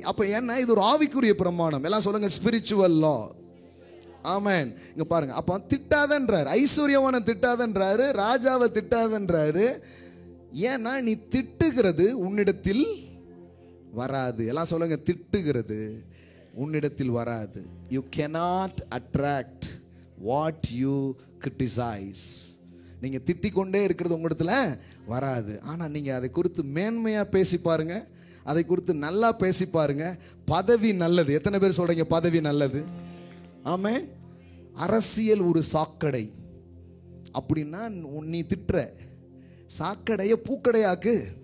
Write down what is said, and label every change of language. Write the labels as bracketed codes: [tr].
[ta] அப்போ ஏன்னா இது ஒரு ஆவிக்குரிய பிரமாணம். எல்லாம் சொல்லுங்க, [en] Spiritual law. [ta] ஆமென். இங்க பாருங்க, அப்ப திட்டாதன்றாரு, ஐஸ்வர்யவான திட்டாதன்றாரு, ராஜாவை திட்டாதன்றாரு. ஏன்னா நீ திட்டுகிறது உன்னிடத்தில் வராது. எல்லாம் சொல்லுங்க, திட்டுகிறது உன்னிடத்தில் வராது. [en] You cannot attract what you criticize. [ta] நீங்க திட்டிக் கொண்டே இருக்கிறது உங்களிடத்துல வராது. ஆனா நீங்க அதை குறித்து மேன்மையா பேசி பாருங்க, அதை குறித்து நல்லா பேசி பாருங்க. பதவி நல்லது. எத்தனை பேர் சொல்றீங்க பதவி நல்லது? ஆமென். அரசியல் ஒரு சாக்கடை அப்படின்னா நீ திட்டுற சாக்கடைய பூக்கடையாக்கு.